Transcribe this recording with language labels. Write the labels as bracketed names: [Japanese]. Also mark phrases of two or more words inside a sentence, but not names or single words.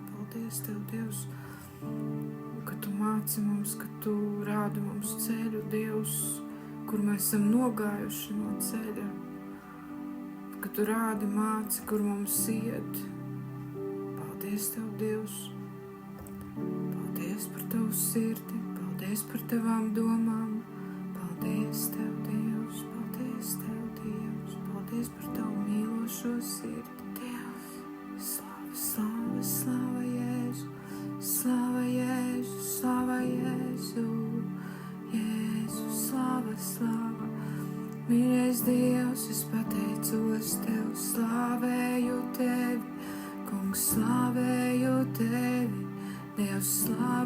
[Latvian] Paldies Tev, Dievs, ka Tu māci mums, ka Tu rādi mums ceļu, Dievs, kur mēs esam nogājuši no ceļa, ka Tu rādi māci, kur mums iet. Paldies Tev, Dievs, paldies par Tavu sirdi, paldies par Tavām domām, paldies Tev, Dievs, paldies Tev, Dievs, paldies par Tavu mīlošo sirdi. Slava, slava Jēzu, slava Jēzu, slava Jēzu, Jēzu, slava, slava. Mīļais Dievs, es pateicos Tev, slavēju Tevi, Kungs, slavēju Tevi, Dievs,